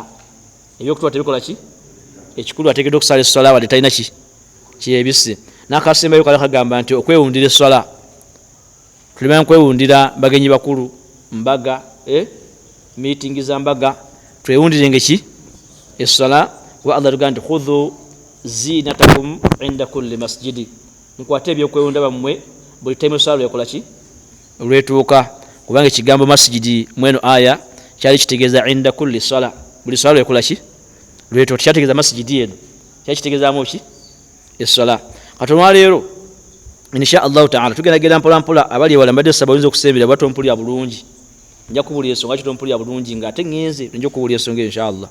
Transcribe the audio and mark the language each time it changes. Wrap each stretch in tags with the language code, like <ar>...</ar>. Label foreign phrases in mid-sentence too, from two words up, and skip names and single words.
<lg>Ebyokutuba tebikola ki ekikulu ateekeddwa okusaala essala wadde talina ki kyebisse. N'akasembayo kale kagamba nti okwewundira essala, tulimanyi kwewundira bagenyi bakulu, mbaga, meeting za mbaga, twewundirenge ki essala. Kuba Allah tugamba nti</lg> <ar>خذوا زينتكم عند كل مسجد,</ar> <lg>mukwate ebyokwewunda bammwe buli time essala lwekola ki lwetuuka. Kubanga ekigambo masjidi mweno aya kyali kitegeeza</lg> <ar>عند كل صلاة,</ar> <lg>buli sala lwekola ki lwetuuka. Tekyategeeza masjidi eno, kyakitegeezaamu ki essala. Katonda leero</lg> <ar>إن شاء الله تعالى</ar> <lg>tugendagenda mpola mpola. Abali ewala mbadde saba oyinza okusembera bwattu ompulira bulungi, nja kubuulira ensonga ki tompulira bulungi ng'ate ŋŋenze nja okubuulira ensonga</lg> <ar>إن شاء الله.</ar>